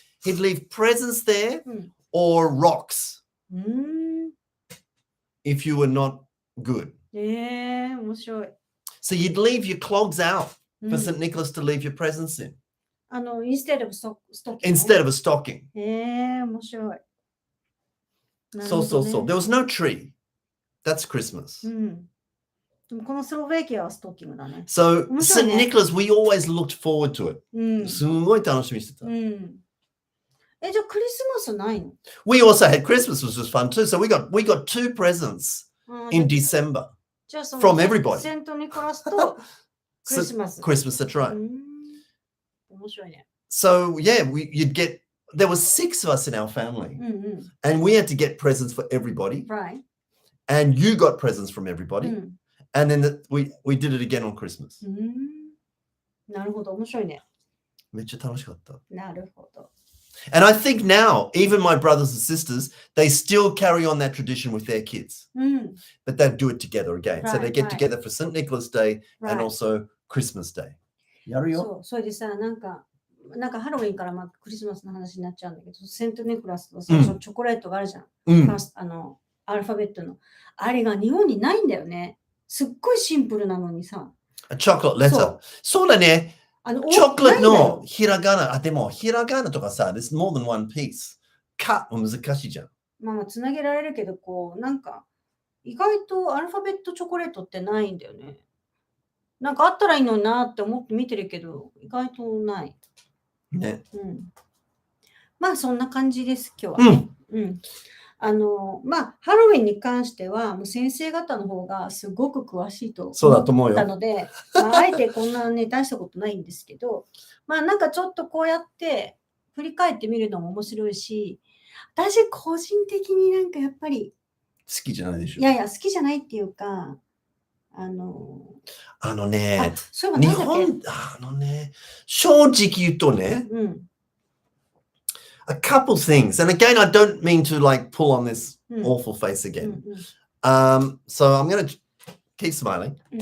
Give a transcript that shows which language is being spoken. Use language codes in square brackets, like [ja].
[en] He'd leave presents there or rocks if you were not good. [ja] 面白い。 [en] So you'd leave your clogs out for St. Nicholas to leave your presents in. Instead of stocking. Instead of a stocking. [ja] 面白い。 [en] そう。There was no tree. That's Christmas. [ja] でもこのスロベキアはストッキングだね。 [en] So St. Nicholas, we always looked forward to it. [ja] すごい楽しみにしてた。じゃあクリスマスないの? [en] We also had Christmas, which was fun too. So we got 2 presents in December from everybody. [ja] セントニコラスとクリスマス。 [en] Christmas, that's right. [ja] 面白いね。 [en] So yeah, there were 6 of us in our family, and we had to get presents for everybody. Right. And you got presents from everybody, and then we did it again on Christmas. [ja] なるほど、面白いね。めっちゃ楽しかった。なるほど。 [en] And I think now, even my brothers and sisters, they still carry on that tradition with their kids. But they do it together again. So they get together for St. Nicholas Day and also Christmas Day. [ja] やるよ。そう、それでさ、なんかハロウィンからクリスマスの話になっちゃうんだけど、セントニコラスと最初チョコレートがあるじゃん。アルファベットの。あれが日本にないんだよね。すっごいシンプルなのにさ。 [en] chocolate letter. [ja] そうだね。チョコレートのひらがな。でもひらがなとかさ、 [en] there's more than one piece. [ja] かも難しいじゃん。まあつなげられるけど、意外とアルファベットチョコレートってないんだよね。なんかあったらいいのになって思って見てるけど、意外とない。ね。まあそんな感じです、今日はね。ハロウィンに関しては、もう先生方の方がすごく詳しいと思ったので、あえてこんなね、大したことないんですけど、なんかちょっとこうやって振り返ってみるのも面白いし、私個人的になんかやっぱり好きじゃないでしょ。いやいや、好きじゃないっていうか、日本、正直言うとね、 [en] a couple things, and again, I don't mean to like pull on this awful face again. So I'm going to keep smiling.